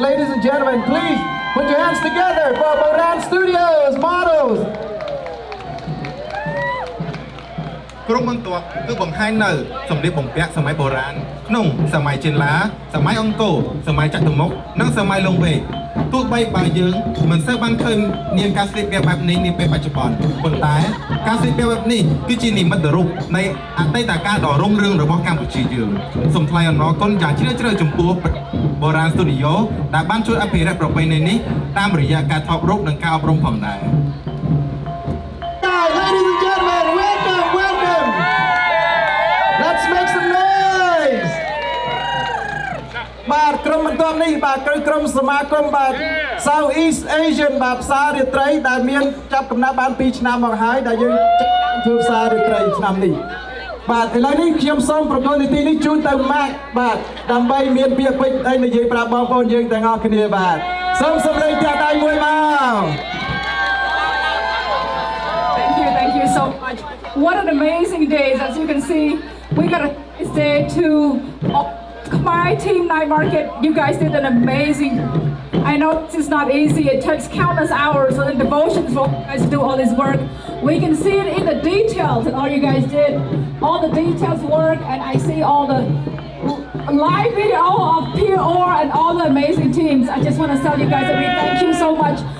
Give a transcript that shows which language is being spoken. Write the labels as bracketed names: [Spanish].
[English] Ladies and gentlemen, please put your hands together for Boran Studios models. [Khmer] ក្រុមបន្ទាប់គឺបង្ហាញនៅសម្លៀកបំពាក់សម័យបុរាណក្នុងសម័យចេនឡាសម័យអង្គរសម័យចតុមុខនិងសម័យលង្វែកទោះបីបើយើងមិនសូវបានឃើញនាមការស្លៀកពាក់បែបនេះនាពេលបច្ចុប្បន្នប៉ុន្តែការស្លៀកពាក់បែបនេះគឺជានិមិត្តរូបនៃអតីតកាលដ៏រុងរឿងរបស់កម្ពុជាយើងសូមថ្លែងអំណរគុណយ៉ាងជ្រាលជ្រៅចំពោះ Boran Studio ដែលបានជួយអភិរក្សប្រពៃណីនេះតាមរយៈការថតរូបនិងការអប់រំផងដែរ [English] Ladies and gentlemen, welcome, welcome. Let's make some noise. [Khmer] បាទក្រុមបន្ទាប់នេះបាទគឺក្រុមសមាគមបាទ South East Asian បាទផ្សាររាត្រីដែលមានចាប់កំណើតបាន2ឆ្នាំមកហើយដែលយើងធ្វើផ្សាររាត្រីឆ្នាំនេះបាទឥឡូវនេះខ្ញុំសូមប្រកល់នីតិនេះជូនទៅ Mark បាទដើម្បីមានពាក្យពេចន៍អីនិយាយប្រាប់បងប្អូនយើងទាំងអស់គ្នាបាទសូមសម្លេងចាស់ដៃមួយមក [English] Thank you so much. What an amazing day. As you can see, we got a nice day to my team night market. You guys did an amazing. I know this is not easy. It takes countless hours and devotion for you guys to do all this work. We can see it in the details and all you guys did. All the details work, and I see all the live video of POR and all the amazing teams. I just want to tell you guys that we thank you so much